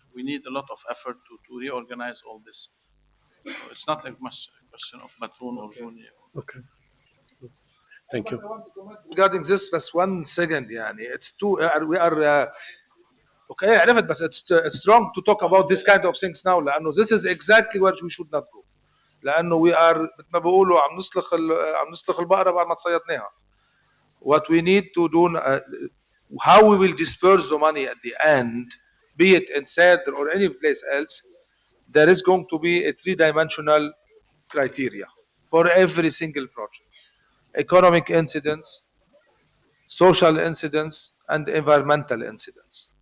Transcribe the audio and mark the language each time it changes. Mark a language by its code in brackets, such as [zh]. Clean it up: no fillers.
[en] We need a lot of effort to reorganize all this. It's not a question of Batroun or Jouni. Okay. Thank you. Regarding this, but 1 second, يعني, it's too. We are. Okay, عرفت, but it's wrong to talk about this kind of things now. لأنه this is exactly where we should not go. [ar] لأنه [en] we are [ar] مثل ما بيقولوا عم نسلخ البقرة بعد ما تصيدناها. [en] What we need to do, how we will disperse the money at the end, be it in CEDRE or any place else, there is going to be a 3-dimensional criteria for every single project: economic incidence, social incidence, and environmental incidence.